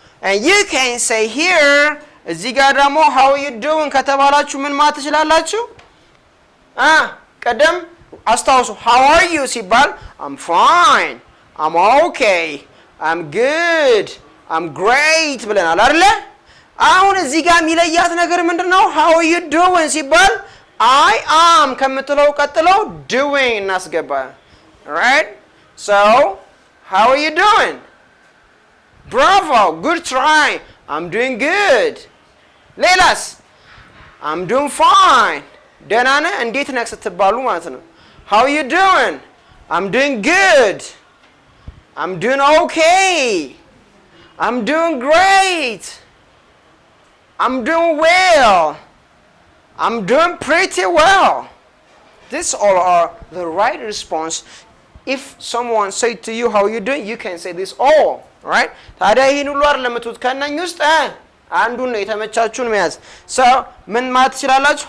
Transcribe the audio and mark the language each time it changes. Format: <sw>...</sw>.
<en>And you can say here,</en> <am>እዚህ ጋር ደግሞ</am> <en>how are you doing</en> <am>ከተባላችሁ ምን ማለት ትችላላችሁ? ቀደም አስታውሱ</am> <en>how are you</en> <am>ሲባል</am> <en>I'm fine, I'm okay, I'm good, I'm great</en> <am>ብለናል አይደለ? አሁን እዚህ ጋር የሚለያት ነገር ምንድነው?</am> <en>how are you doing</en> <am>ሲባል</am> <en>I am</en> <am>ከምትለው ቀጥለው doing እናስገባ.</am> <en>Right? So, how are you doing? Bravo, good try. I'm doing good.</en> <am>ሌላስ?</am> <en>I'm doing fine.</en> <am>ደህና ነህ? እንዴት ነህ ስትባሉ ማለት ነው.</am> <en>How are you doing? I'm doing good. I'm doing okay. I'm doing great. I'm doing well. I'm doing pretty well. These all are the right response. If someone say to you how you doing, you can say this all, right?</en> <am>ታዲያ ይሄን ሁሉ አይደለም የምትሉት ከእነኝ ውስጥ አንዱን ነው የተመቻችሁን መያዝ. So ምን ማለት ትችላላችሁ?</am>